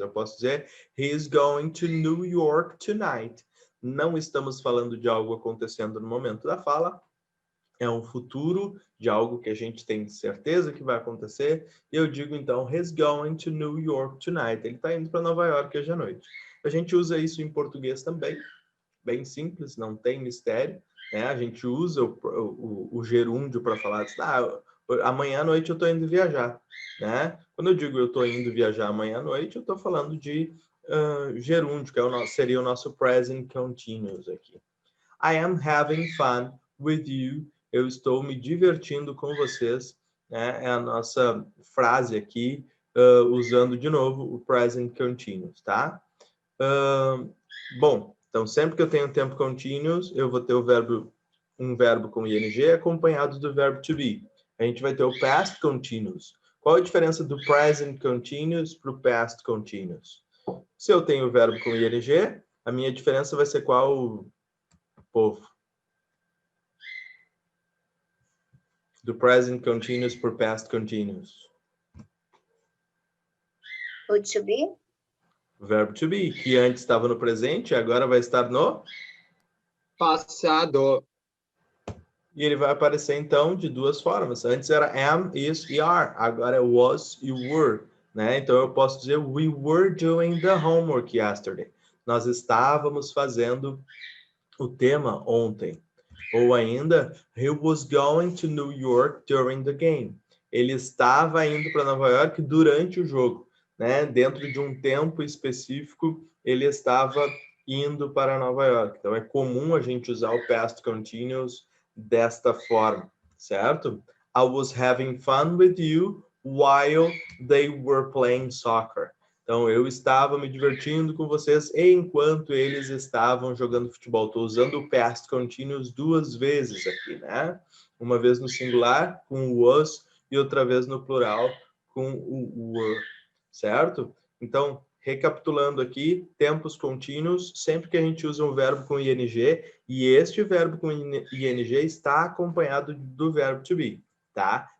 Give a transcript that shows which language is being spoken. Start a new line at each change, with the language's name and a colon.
Portuguese: Eu posso dizer,
English: he is going to New York tonight.
Portuguese: Não estamos falando de algo acontecendo no momento da fala. É um futuro de algo que a gente tem certeza que vai acontecer. E eu digo, então,
English: he's going to New York tonight.
Portuguese: Ele está indo para Nova York hoje à noite. A gente usa isso em português também. Bem simples, não tem mistério. Né? A gente usa o gerúndio para falar assim, amanhã à noite eu estou indo viajar. Né? Quando eu digo eu estou indo viajar amanhã à noite, eu estou falando de gerúndio, que seria o nosso present continuous aqui.
English: I am having fun with you.
Portuguese: Eu estou me divertindo com vocês. Né? É a nossa frase aqui, usando de novo o present continuous, tá? Bom, então sempre que eu tenho tempo continuous, eu vou ter um verbo com ing acompanhado do verbo to be. A gente vai ter o past continuous. Qual a diferença do present continuous para o past continuous? Se eu tenho o verbo com ing, a minha diferença vai ser qual, povo? Do present continuous para o past continuous. O to be? Verbo to be, que antes estava no presente e agora vai estar no passado. E ele vai aparecer, então, de duas formas. Antes era am, is e are. Agora é was e were. Né? Então, eu posso dizer
English: we were doing the homework yesterday.
Portuguese: Nós estávamos fazendo o tema ontem. Ou ainda,
English: he was going to New York during the game.
Portuguese: Ele estava indo para Nova York durante o jogo. Né? Dentro de um tempo específico, ele estava indo para Nova York. Então, é comum a gente usar o past continuous desta forma, certo?
English: I was having fun with you while they were playing soccer.
Portuguese: Então, eu estava me divertindo com vocês enquanto eles estavam jogando futebol. Estou usando o past continuous duas vezes aqui, né? Uma vez no singular, com o was, e outra vez no plural, com o were, certo? Então, recapitulando aqui, tempos contínuos, sempre que a gente usa um verbo com ing, e este verbo com ing está acompanhado do verbo to be, tá?